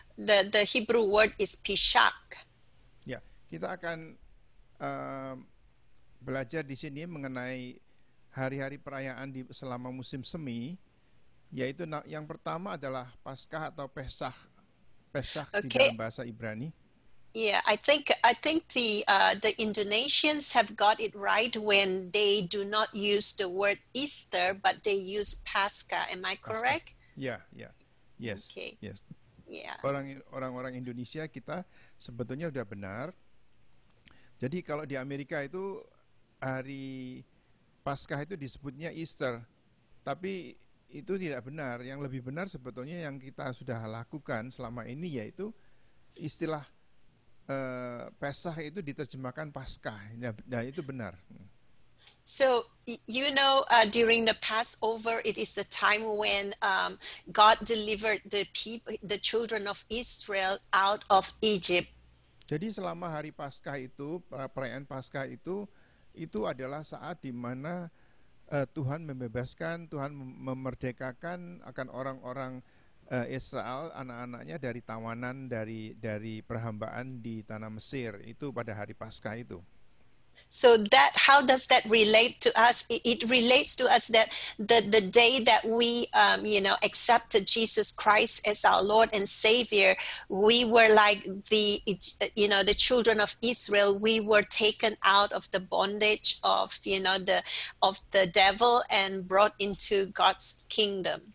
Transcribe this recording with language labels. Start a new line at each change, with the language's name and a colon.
English: The Hebrew word is Pishak.
Indonesian: Ya, kita akan belajar di sini mengenai hari-hari perayaan selama musim semi, yaitu yang pertama adalah Paskah atau Pesach di dalam bahasa Ibrani.
English: Yeah, I think the Indonesians have got it right when they do not use the word Easter, but they use Pascha. Am I correct? Yeah. Yes. Okay. Yes. Yeah.
Indonesian: Orang-orang Indonesia kita sebetulnya udah benar. Jadi kalau di Amerika itu hari Paskah itu disebutnya Easter, tapi itu tidak benar. Yang lebih benar sebetulnya yang kita sudah lakukan selama ini, yaitu istilah Pesach itu diterjemahkan Paskah. Nah, itu benar.
English: So, during the Passover, it is the time when God delivered the children of Israel out of Egypt.
Indonesian: Jadi selama hari Paskah itu, perayaan Paskah itu adalah saat di mana Tuhan membebaskan, Tuhan memerdekakan akan orang-orang Israel, anak-anaknya dari tawanan, dari perhambaan di tanah Mesir, itu pada hari Paskah itu.
English: So that, how does that relate to us? It relates to us that the day that we accepted Jesus Christ as our Lord and Savior, we were like the children of Israel. We were taken out of the bondage of the devil and brought into God's kingdom.